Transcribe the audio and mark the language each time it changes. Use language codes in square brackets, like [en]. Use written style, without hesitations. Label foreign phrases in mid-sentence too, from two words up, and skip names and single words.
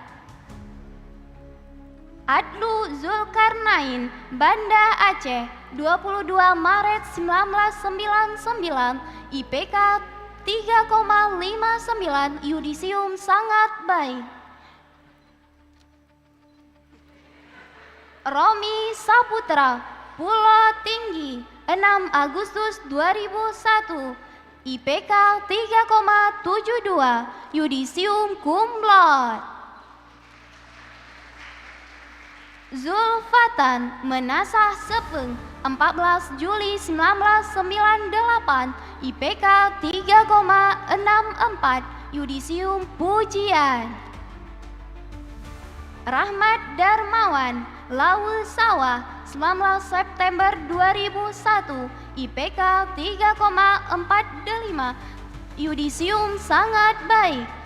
[id] Adlu Zulkarnain, Banda Aceh, 22 Maret 1999, IPK 3,59, yudisium sangat baik. Romi Saputra, Pulau Tinggi, 6 Agustus 2001, IPK 3,72, yudisium [la] cum laude. [id] Zulfatan Menasah Sepeng, 14 Juli 1998, IPK 3,64, yudisium pujian. Rahmat Darmawan, Laul Sawah, 19 September 2001, IPK 3,45, yudisium sangat baik.